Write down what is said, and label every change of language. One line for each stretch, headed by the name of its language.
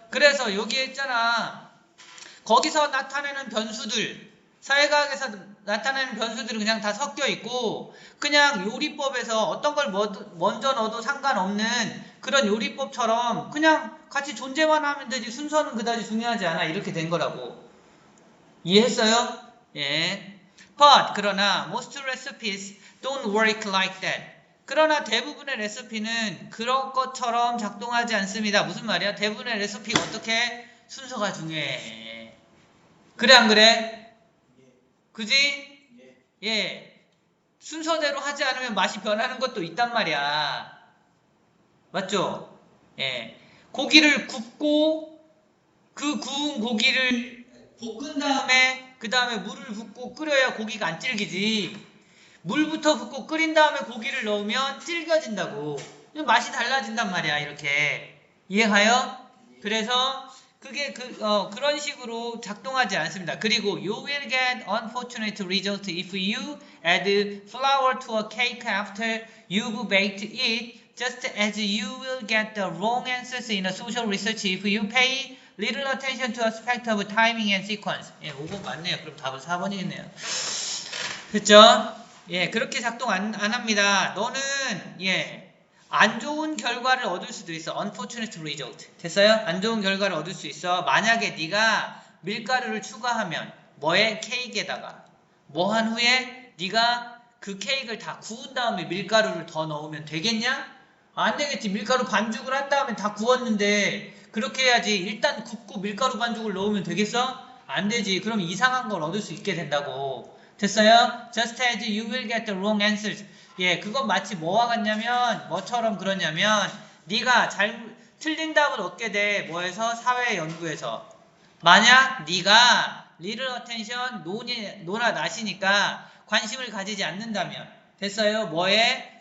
Korean: 그래서 여기에 있잖아. 거기서 나타내는 변수들, 사회과학에서 나타내는 변수들은 그냥 다 섞여 있고 그냥 요리법에서 어떤 걸 먼저 넣어도 상관없는 그런 요리법처럼 그냥 같이 존재만 하면 되지 순서는 그다지 중요하지 않아. 이렇게 된 거라고. 이해했어요? 예.
English: But
Korean: 그러나
English: most recipes don't work like that.
Korean: 그러나 대부분의 레시피는 그런 것처럼 작동하지 않습니다. 무슨 말이야? 대부분의 레시피가 어떻게? 순서가 중요해. 그래 안 그래? 그지? 예. 순서대로 하지 않으면 맛이 변하는 것도 있단 말이야. 맞죠? 예. 고기를 굽고 그 구운 고기를 볶은 다음에 그 다음에 물을 붓고 끓여야 고기가 안 질기지. 물부터 붓고 끓인 다음에 고기를 넣으면 질겨진다고. 맛이 달라진단 말이야. 이렇게. 이해가요? 그래서 그게 그런 식으로 작동하지 않습니다. 그리고
English: you will get unfortunate result if you add flour to a cake after you've baked it, just as you will get the wrong answers in a social research if you pay little attention to aspect of timing and sequence.
Korean: 예, 5번 맞네요. 그럼 답은 4번이겠네요. 됐죠? 예, 그렇게 작동 안 합니다. 너는 안 좋은 결과를 얻을 수도 있어.
English: unfortunate result.
Korean: 됐어요? 안 좋은 결과를 얻을 수 있어. 만약에 네가 밀가루를 추가하면 뭐에? 케이크에다가 뭐 한 후에 네가 그 케이크를 다 구운 다음에 밀가루를 더 넣으면 되겠냐? 안 되겠지. 밀가루 반죽을 한 다음에 다 구웠는데 그렇게 해야지. 일단 굽고 밀가루 반죽을 넣으면 되겠어? 안 되지. 그럼 이상한 걸 얻을 수 있게 된다고. 됐어요?
English: Just as you will get the wrong answers.
Korean: 예, 그건 마치 뭐와 같냐면 뭐처럼 그러냐면 네가 틀린 답을 얻게 돼. 뭐에서? 사회 연구에서. 만약 네가
English: little attention,
Korean: 노나 나시니까 관심을 가지지 않는다면 됐어요? 뭐에?